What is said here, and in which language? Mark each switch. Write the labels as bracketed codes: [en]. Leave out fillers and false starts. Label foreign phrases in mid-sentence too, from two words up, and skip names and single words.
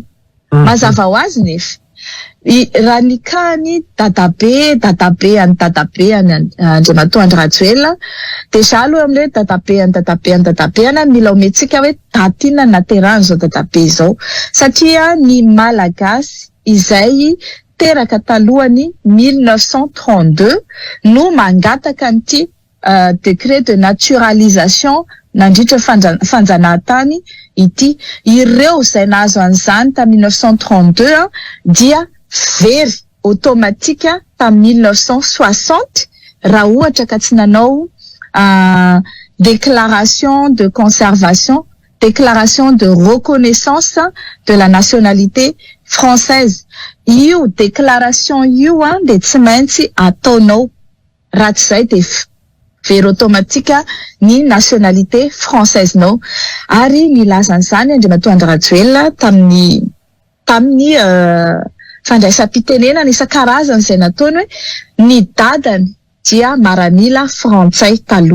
[mg] Mazava ho azy nefa raha ny kany dadabe any Andriamatoa Andry Rajoelina deja aloha amin'le dadabe mila ometsika hoe tatina naterahany zao dadabe zao satria ny malagasy izay teraka talohany 1932 no mangataka an'ity [fr] décret de naturalisation [mg] nandritra fanjanahantany ity. Ireo izay nahazo an'izany tamin'ny 1932 dia very automatika tamin'ny 1960 raha ohatra ka tsy nanao [fr] déclaration de conservation, déclaration de reconnaissance de la nationalité française. [mg] Io déclaration io de tsy maintsy ataonao raha tsy zay de very automatika ny [fr] nationalité française [mg] nao. Ary nilaza an'izany Andriamatoa Andry Rajoelina tamin'ny fandraisam-pitenenana isan-karazany izay nataony hoe ny dadany dia maramila frantsay taloha.